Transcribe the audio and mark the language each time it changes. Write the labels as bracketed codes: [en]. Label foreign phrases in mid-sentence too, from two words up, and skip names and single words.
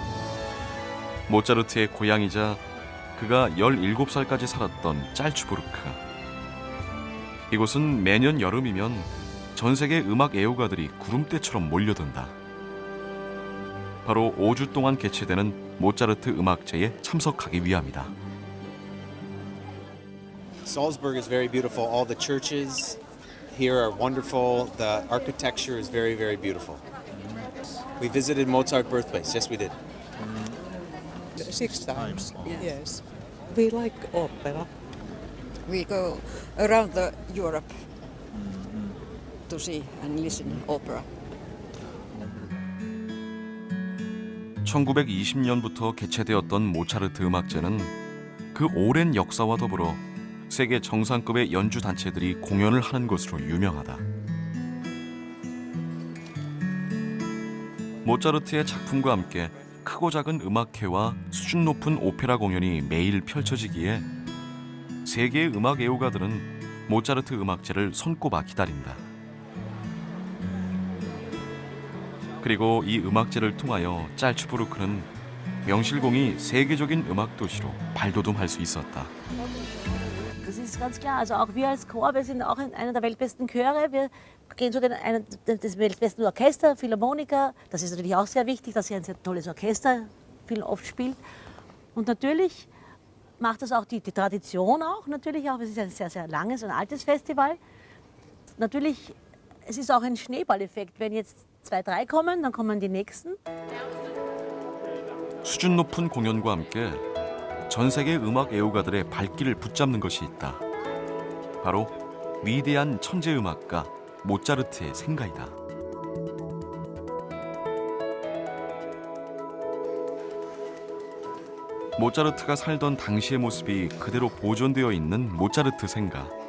[ko] 모차르트의 고향이자 그가 17살까지 살았던 짤츠부르크. 이곳은 매년 여름이면 전 세계 음악 애호가들이 구름대처럼 몰려든다. 바로 5주 동안 개최되는 모차르트 음악제에 참석하기 위함이다. [en] Salzburg is very beautiful. All the churches here are wonderful. The architecture is very, very beautiful. We visited Mozart's birthplace. Yes, we did. 6 times. Yes. We like opera. We go around Europe to see and listen opera. [ko] 1920년부터 개최되었던 모차르트 음악제는 그 오랜 역사와 더불어 세계 정상급의 연주 단체들이 공연을 하는 것으로 유명하다. 모차르트의 작품과 함께 크고 작은 음악회와 수준 높은 오페라 공연이 매일 펼쳐지기에 세계의 음악 애호가들은 모차르트 음악제를 손꼽아 기다린다. 그리고 이 음악제를 통하여 짤츠부르크는 명실공히 세계적인 음악 도시로 발돋움할 수 있었다. [de] Das ist ganz klar. Also auch wir als Chor, wir sind auch einer der weltbesten Chöre. Wir gehen zu des weltbesten Orchester, Philharmoniker. Das ist natürlich auch sehr wichtig, dass hier ein sehr tolles Orchester viel oft spielt. Und natürlich macht das auch die Tradition auch. Natürlich auch, es ist ein sehr, sehr langes und altes Festival. Natürlich, es ist auch ein Schneeballeffekt. Wenn jetzt 2, 3 kommen, dann kommen die nächsten. [ko] 수준 높은 공연과 함께 전 세계 음악 애호가들의 발길을 붙잡는 것이 있다. 바로 위대한 천재 음악가 모차르트의 생가이다. 모차르트가 살던 당시의 모습이 그대로 보존되어 있는 모차르트 생가.